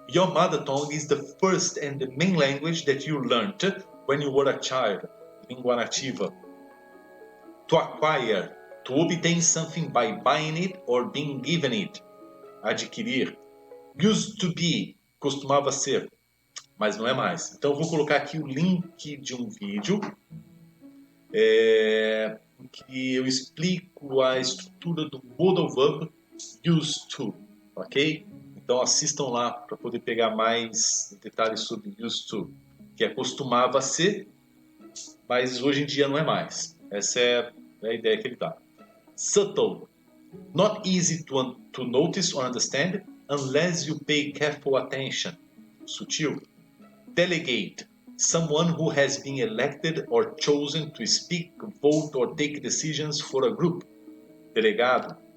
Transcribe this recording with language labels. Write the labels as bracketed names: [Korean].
[English] Your mother tongue is the first and the main language that you learned when you were a child. [Portuguese] Língua nativa. [English] To acquire, to obtain something by buying it or being given it. [Portuguese] Adquirir. Used to be, costumava ser, mas não é mais. Então eu vou colocar aqui o link de um vídeo que eu explico a estrutura do modal verb used to, ok? Então assistam lá para poder pegar mais detalhes sobre used to, que costumava ser, mas hoje em dia não é mais. Essa é a ideia que ele dá. [English] Subtle, not easy to notice or understand unless you pay careful attention. [Portuguese] Sutil. [English] Delegate, someone who has been elected or chosen to speak, vote or take decisions for a group. [Portuguese] Delegado.